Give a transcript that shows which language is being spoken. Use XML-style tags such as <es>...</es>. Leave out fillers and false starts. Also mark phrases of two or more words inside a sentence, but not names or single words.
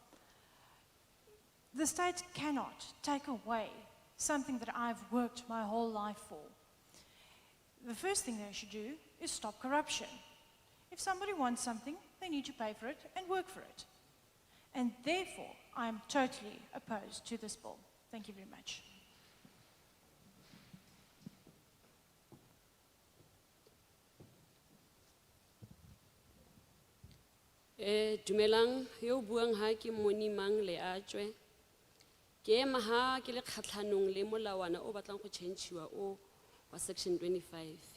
<en>The state cannot take away something that I've worked my whole life for. The first thing they should do is stop corruption. If somebody wants something, they need to pay for it and work for it. And therefore, I am totally opposed to this bill. Thank you very much.</en> <tn>Dumelang, yo buang ha ke moni mang le atjwe. Ke ema ha ke le kgatlhanong le molawana o batlang go change-iwa o wa section 25.</tn>